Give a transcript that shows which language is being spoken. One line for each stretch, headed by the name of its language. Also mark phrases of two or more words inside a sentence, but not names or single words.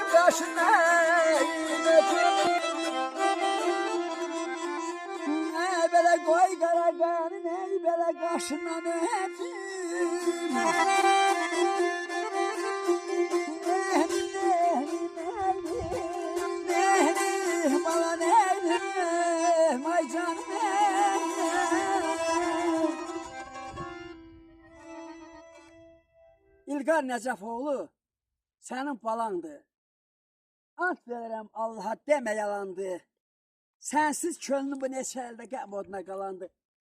Turkish: Kaşından böyle koy karaganın ey böyle kaşından öpüm. Bana neydim ay canım.
Azerbaijani: İlqar Nəcəfoğlu sənin balandı. Ant verirəm Allaha demə yalandı. Sensiz könlüm bu neçə əldə qəm oduna qalandı.